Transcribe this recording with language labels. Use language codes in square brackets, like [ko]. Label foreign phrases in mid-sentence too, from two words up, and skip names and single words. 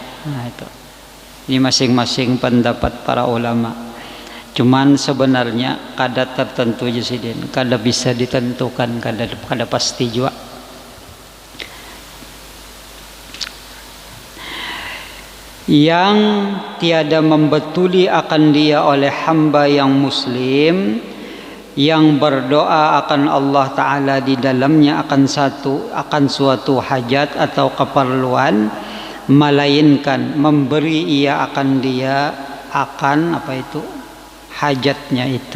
[id] Nah itu, ini masing-masing pendapat para ulama. Cuman sebenarnya kada tertentu Jasidin, kada bisa ditentukan, kada pasti juga. [ms] Yang tiada membetuli akan dia oleh hamba yang muslim yang berdoa akan Allah Ta'ala di dalamnya akan suatu hajat atau keperluan, melainkan memberi ia akan dia akan apa itu hajatnya itu.